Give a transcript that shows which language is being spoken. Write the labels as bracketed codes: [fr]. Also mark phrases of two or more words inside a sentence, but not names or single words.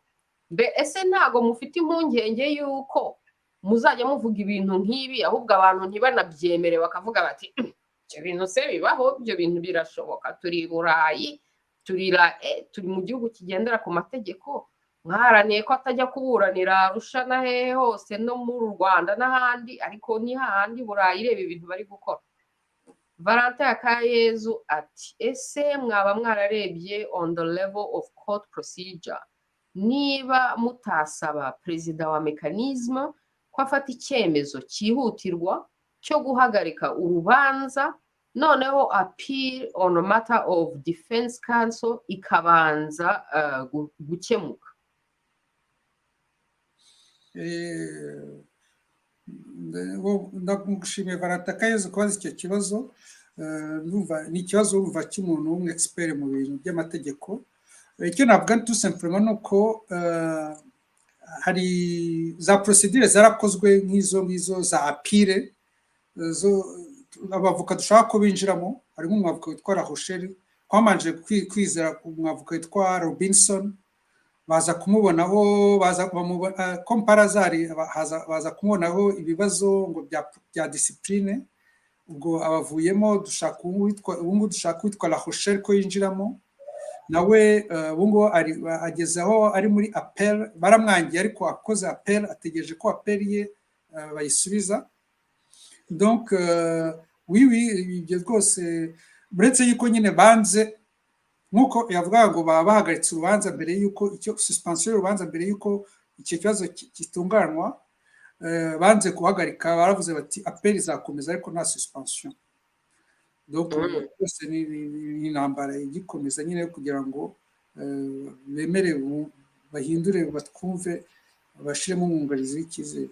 [rw] Ese ntago mufite impungenge yuko muzajya muvuga ibintu nk'ibi ahubwo abantu ntibanabyemere bakavuga bati ibyo bintu se bibaho, ibyo bintu birashoboka, turi Burayi, turi mu gihugu kigendera ku mategeko, mwaharaniye ko atajya kuburanira Arusha na hehe hose no mu Rwanda n'ahandi, ariko ni hahandi Burayi ireba ibintu bari gukora. Valentin Akayezu ati ese mwaba mwararebye [en] on the level of court procedure [rw] niba mutasaba perezida wa mechanism ko afata icyemezo cyihutirwa cyo guhagarika urubanza, noneho [en] appeal on a matter of defense counsel [rw] ikabanza gukemuka. ndagushimiye Valentin Akayezu kubaza icyo kibazo. Ni ikibazo urumva cy'umuntu w'umwexpert mu bintu by'amategeko. Icyo navuga [fr] tout simplement [rw] nuko hari za procedure zarakozwe nk'izo za appeal, zo abavoka dushaka ko binjiramo. Harimo umwavoka witwa Rochelle, twamanje kwizera umwavoka witwa Robinson, baza kumubonaho, komparazari baza kumubonaho ibibazo ngo bya discipline. Ubwo abavuyemo dushaka witwa La Rochelle ko yinjiramo, nawe ubungo agezaho ari muri appel, baramwangiye ariko akoze appel, ategereje ko appel ye bayisubiza. [fr] Donc oui [rw] ibyo rwose buretse yuko nyine banze nkuko yavuga ngo bahagaritse urubanza mbere yuko icyo suspension y'urubanza mbere yuko icyo kibazo gitunganwa, banze guhagarika, baravuze bati appel izakomeza ariko nta suspension. Donc rwose ni intambara igikomeza nyine kugira ngo bemere bahindure batwumve, bashiremo umwungarizi w'icyizere.